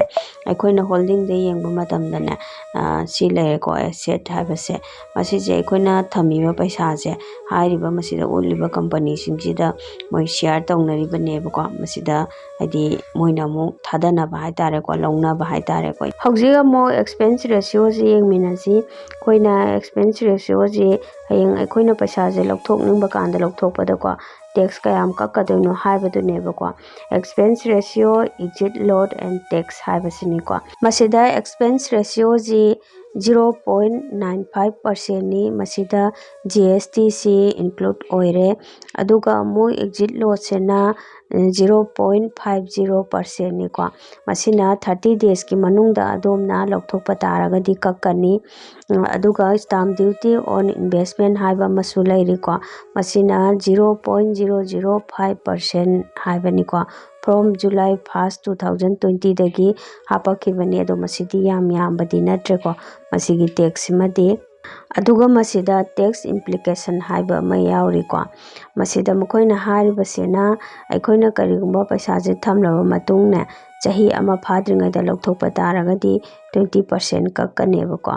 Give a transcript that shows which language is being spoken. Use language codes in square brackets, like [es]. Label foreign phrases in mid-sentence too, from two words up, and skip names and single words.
[mni] Aikoina holding de yengba matamdana si laire ko asset habase. Masi je aikoina thamiba paisa je hairiba masida uliba company singsida moi share tawnariba neba ko. Masida hadi moina mu thadanaba haitare ko, launaba haitare ko. Haujiga mo [en] expense ratio [mni] je yengminnasi. Koina [en] expense ratio [mni] je hayeng aikoina paisa je lauthokningba kanda lauthokpada ko tax kayam kakkadoino haibadu neba ko. [en] Expense ratio, exit load and tax [mni] haibasini ko. Masida [en] expense ratio [mni] je 0.95% ni, masida GST si include oire. Aduga mu [en] exit load [mni] sena 0.50% ni ko. Masina 30 days ki manungda adomna lauthokpa taragadi kakkani. Aduga [en] stamp duty on investment [mni] haiba masu lairi ko. Masina 0.005% haibani ko. [en] From July 1st [mni] 2020 dagi hapakibani. Ado masidi yambadi natre ko masigi tax madi. Aduga masida [en] tax implication [mni] haiba ma yauri ko. Masida makoina haribasena aikoina karigumba paisa je thamlaba matungna chahi ama phadringaida lauthokpa taragadi 20% kakkaneba ko.